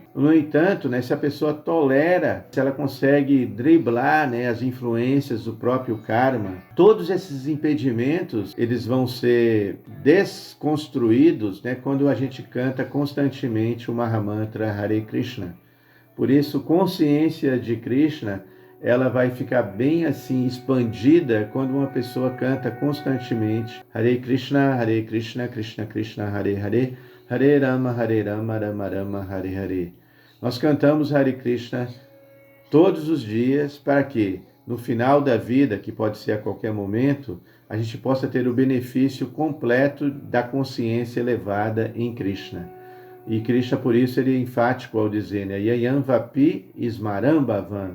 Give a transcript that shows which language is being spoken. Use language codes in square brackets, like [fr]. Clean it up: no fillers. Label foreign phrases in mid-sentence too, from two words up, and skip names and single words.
[pt] No entanto, se a pessoa tolera, se ela consegue driblar as influências do próprio karma, todos esses impedimentos, eles vão ser desconstruídos quando a gente canta constantemente o Mahamantra Hare Krishna. Por isso, consciência de Krishna, ela vai ficar bem assim expandida quando uma pessoa canta constantemente [sa] हरे कृष्ण, कृष्ण कृष्ण, हरे हरे, हरे राम, राम राम, हरे हरे, [pt] Hare Rama, Rama Rama, Hare Hare. Nós cantamos Hare Krishna todos os dias para que, no final da vida, que pode ser a qualquer momento, a gente possa ter o benefício completo da consciência elevada em Krishna. E Krishna, por isso, ele é enfático ao dizer, [sa] ययम् वापि स्मरम् भवम्.